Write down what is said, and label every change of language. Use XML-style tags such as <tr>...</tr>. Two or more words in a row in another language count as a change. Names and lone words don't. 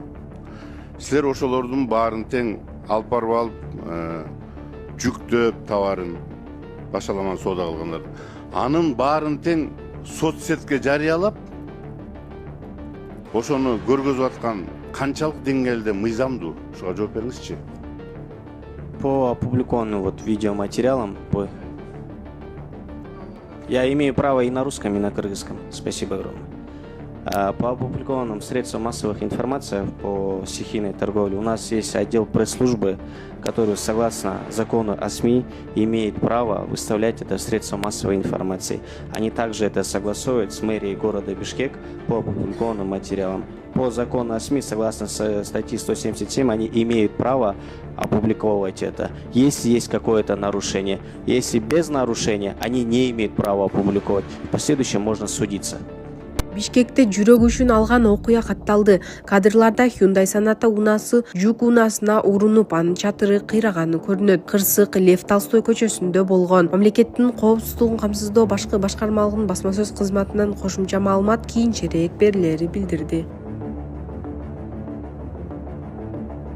<ky>Силер ошолордун баарын тең алып барып алып, жүктөп товарын башаламан соода кылгандар. Анын баарын тең соцсетке жарыялап, ошону көргөзүп аткан канчалык деңгээлде мыйзамдуу? Ушуга жооп бериңизчи.</ky> <ru>По опубликованным вот видеоматериалам, я имею право и на русском, и на кыргызском. Спасибо огромное. По опубликованным средствам массовых информации по стихийной торговле у нас есть отдел пресс-службы, который, согласно закону о СМИ, имеет право выставлять это в средства массовой информации. Они также это согласуют с мэрией города Бишкек по опубликованным материалам. По закону о СМИ, согласно статьи 177, они имеют право опубликовывать это, если есть какое-то нарушение. Если без нарушения, они не имеют права опубликовать. В последующем можно судиться.</ru> <ky>Бишкекте жүрөк үчүн алган окуя катталды. Кадрларда Hyundai Sonata унаасы жүк унаасына урунуп, анын чатыры кыйраганы көрүнөт. Кырсык Лев Толстой көчөсүндө болгон. Мамлекеттин коопсуздугун камсыздоо башкы башкармалыгынын басма сөз кызматынан кошумча маалымат кийинчерээк берилери билдирди.</ky>